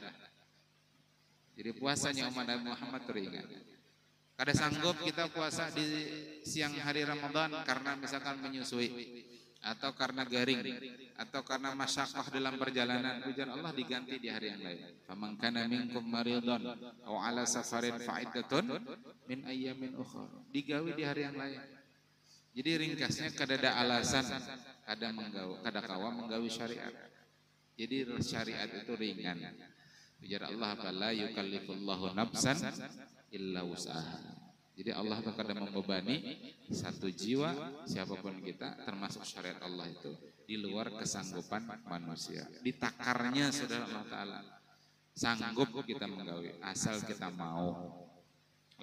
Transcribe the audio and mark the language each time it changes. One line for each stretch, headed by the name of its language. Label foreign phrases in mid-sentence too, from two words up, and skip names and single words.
Banjar: Jadi puasanya umat Nabi Muhammad ringan. Kada sanggup kita puasa di siang hari Ramadan karena misalkan menyusui, atau karena garing, atau karena masyaqqah dalam perjalanan, ujian Allah diganti di hari yang lain.
Arabic: فمن كان منكم مريضا أو على سفر فعدة من أيام أخر.
Banjar: Digawi di hari yang lain. Jadi ringkasnya kada ada alasan kada kawa menggawi syariat. Jadi syariat itu ringan. Ujar Allah,
Arabic: لا يكلف الله نفسا إلا وسعها.
Banjar: Jadi Allah kadang membebani satu jiwa siapapun kita, termasuk syariat Allah itu di luar kesanggupan manusia. Ditakarnya saudara Allah Ta'ala. Sanggup kita menggawi asal kita mau.